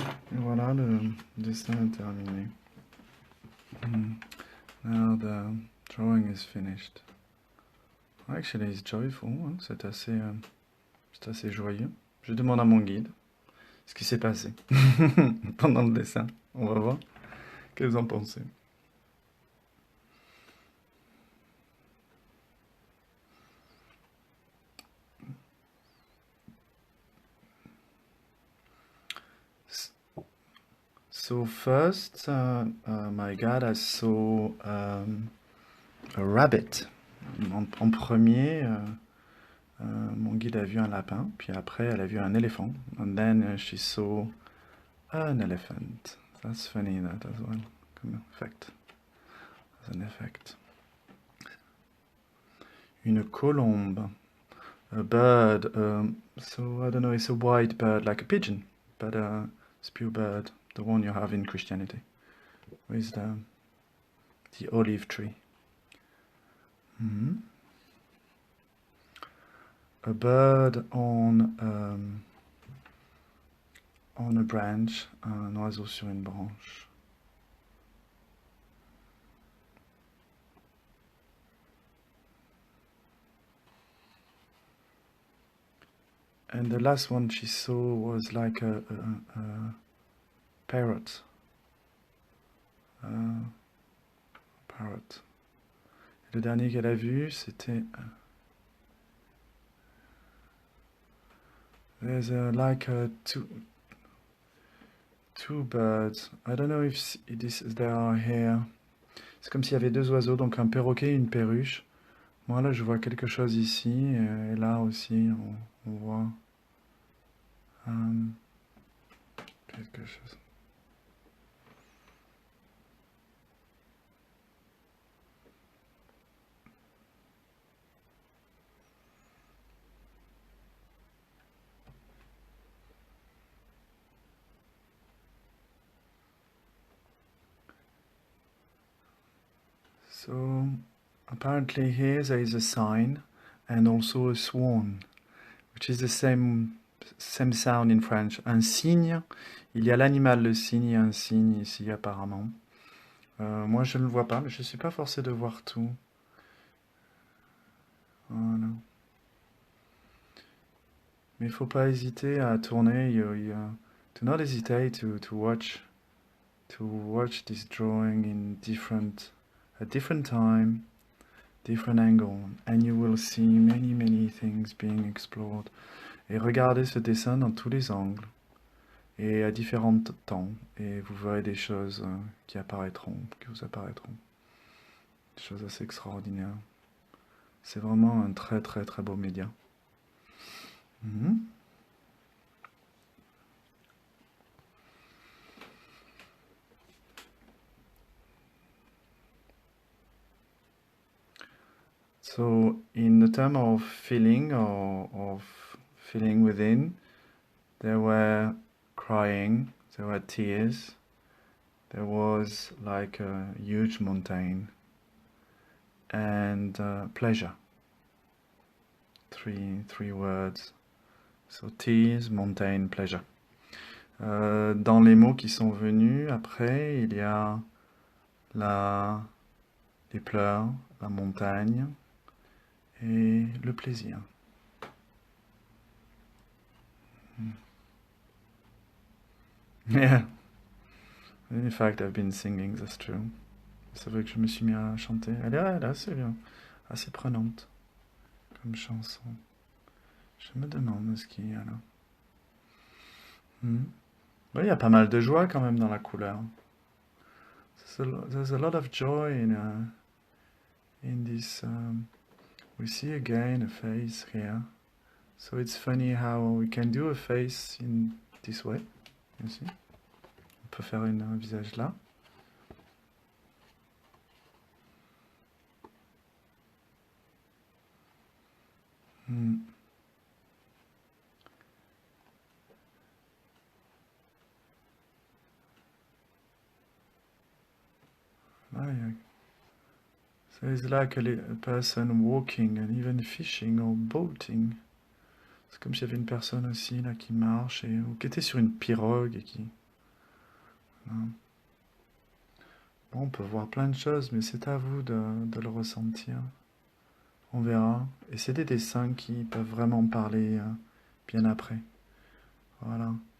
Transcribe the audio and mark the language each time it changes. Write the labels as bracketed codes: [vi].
[fr] Et voilà, le dessin est terminé. [en] Now the drawing is finished. Actually, it's joyful, hein? [fr] C'est assez joyeux. Je demande à mon guide ce qui s'est passé pendant le dessin. On va voir. Qu'est-ce que vous en pensez? [en] So first, my God, I saw a rabbit. [fr] En premier, mon guide a vu un lapin, puis après, elle a vu un éléphant. [en] And then she saw an elephant. That's funny, that as well. [fr] Comme effect. [en] As an effect. [fr] Une colombe. [en] A bird. So, I don't know, it's a white bird, like a pigeon. But it's a pure bird. The one you have in Christianity. With the olive tree. A bird on a branch, [fr] un oiseau sur une branche. [en] And the last one she saw was like a parrot. Parrot. [fr] Et le dernier qu'elle a vu, c'était... [en] There's like two birds. I don't know if they are here. [fr] C'est comme s'il y avait deux oiseaux, donc un perroquet et une perruche. Moi là je vois quelque chose ici, et là aussi on voit quelque chose. [en] So apparently here there is a sign and also a swan, which is the same sound in French. [fr] Un cygne, il y a l'animal, le cygne, et un cygne ici apparemment. Moi je ne le vois pas, mais je ne suis pas forcé de voir tout. Voilà. Mais il ne faut pas hésiter à tourner. [en] Do not hesitate to watch this drawing in at different time, different angle, and you will see many things being explored. [fr] Et regardez ce dessin dans tous les angles et à différents temps, et vous verrez des choses qui vous apparaîtront. Des choses assez extraordinaires. C'est vraiment un très beau média. [en] So, in the term of feeling or of feeling within, there were crying, there were tears, there was like a huge mountain, and pleasure. Three words. So, tears, mountain, pleasure. [fr] Dans les mots qui sont venus après, il y a les pleurs, la montagne et le plaisir. [en] Yeah. In fact, I've been singing, that's true. [fr] C'est vrai que je me suis mis à chanter. Elle est assez prenante comme chanson. Je me demande ce qu'il y a là. Oui, il y a pas mal de joie quand même dans la couleur. [en] There's a lot of joy in this. We see again a face here. So it's funny how we can do a face in this way. You see? [fr] On peut faire un visage là. Hmm. [en] Ah, yeah. So it's like a person walking and even fishing or boating. [fr] C'est comme s'il y avait une personne aussi là qui marche ou qui était sur une pirogue et qui. Hein. Bon, on peut voir plein de choses, mais c'est à vous de le ressentir. On verra. Et c'est des dessins qui peuvent vraiment parler bien après. Voilà.